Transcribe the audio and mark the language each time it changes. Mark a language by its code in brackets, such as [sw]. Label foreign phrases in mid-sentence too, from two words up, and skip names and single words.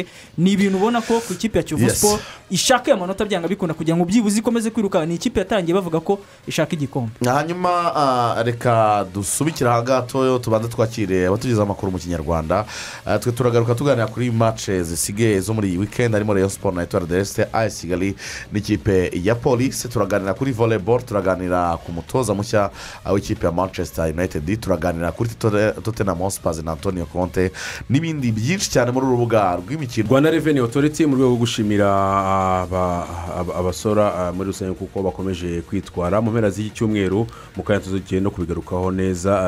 [rw] ni ibintu ubona ko ku ikipe ya Kiyovu Sport ishaka amanota byanga bikunda kugira ngo byibuze ikomeze kwiruka. ni ikipe yatangiye bavuga ko ishaka igikombe. hanyuma reka dusubikira aha gato tubanza twakire abatugize amakuru mu kinyarwanda. twe turagaruka tuganira kuri match zisigaye zo muri iyi weekend harimo Rayon Sport na Etoile de l'Est, AS Kigali n'ikipe ya Police. turaganira kuri volleyball, turaganira ku mutoza mushya w'ikipe ya Manchester United, turaganira kuri Tottenham Hotspur na Antonio Conte n'ibindi byinshi cyane muri urubuga rw'imikino. Rwanda Revenue Authority mu rwego rwo gushimira abasora muri rusange kuko bakomeje kwitwara mu mpera z'iki cyumweru mu kanya tugiye no kubigarukaho neza.